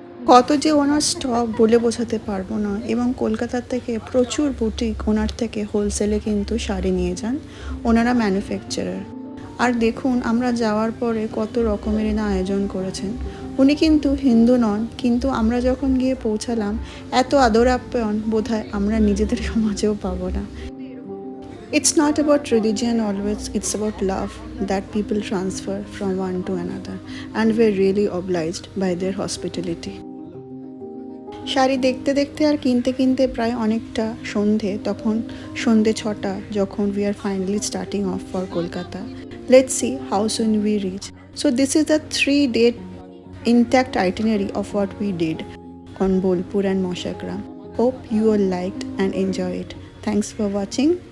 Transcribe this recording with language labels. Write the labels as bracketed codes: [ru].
[bn] কত যে ওনার স্টক বলে বোঝাতে পারবো না, এবং কলকাতার থেকে প্রচুর বুটিক ওনার থেকে হোলসেলে কিন্তু শাড়ি নিয়ে যান। ওনারা ম্যানুফ্যাকচারার। আর দেখুন আমরা যাওয়ার পরে কত রকমের না আয়োজন করেছেন। উনি কিন্তু হিন্দু নন, কিন্তু আমরা যখন গিয়ে পৌঁছালাম এত আদর আপ্যায়ন বোধহয় আমরা নিজেদের সমাজেও পাবো না। [en] It's not about religion always, it's about love that people transfer from one to another, and we're really obliged by their hospitality. [bn] Sari দেখতে দেখতে আর কিনতে কিনতে প্রায় অনেকটা সন্ধে, তখন সন্ধে 6টা যখন [en] we are finally starting off for Kolkata. Let's see how soon we reach. So this is the 3-day intact itinerary of what we did on Bolpur and Moshagram. Hope you all liked and enjoyed it. Thanks for watching.